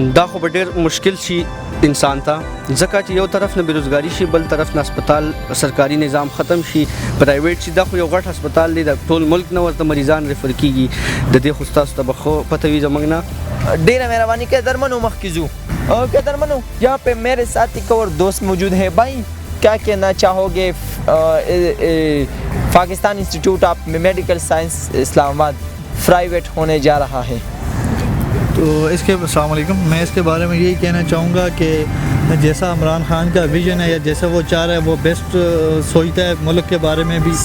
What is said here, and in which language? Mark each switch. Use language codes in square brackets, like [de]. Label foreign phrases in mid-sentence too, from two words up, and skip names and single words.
[ps] دا خو ډیر مشکل شي انسان ته ځکه چې یو طرف نه بیروزګاری شي بل طرف نه هسپتال سرکاري نظام ختم شي پرایویټ شي دا خو یو غټ هسپتال دی د ټول ملک نه ورته مریضان ریفر کیږي د دې خو تاسو ته بخو پته وي زمنګ نه ډیره مهرباني کې درمنو مخکزو اوکے درمنو [ur] یہاں پہ میرے ساتھ ایک اور دوست موجود ہے بھائی کیا کہنا چاہو گے پاکستان انسٹیٹیوٹ آف میڈیکل سائنس اسلام آباد پرائیویٹ ہونے جا رہا ہے تو اس کے السلام علیکم میں اس کے بارے میں یہی کہنا چاہوں گا کہ جیسا عمران خان کا وژن ہے یا جیسا وہ چاہ رہا ہے وہ بیسٹ سوچتا ہے ملک کے بارے میں بھی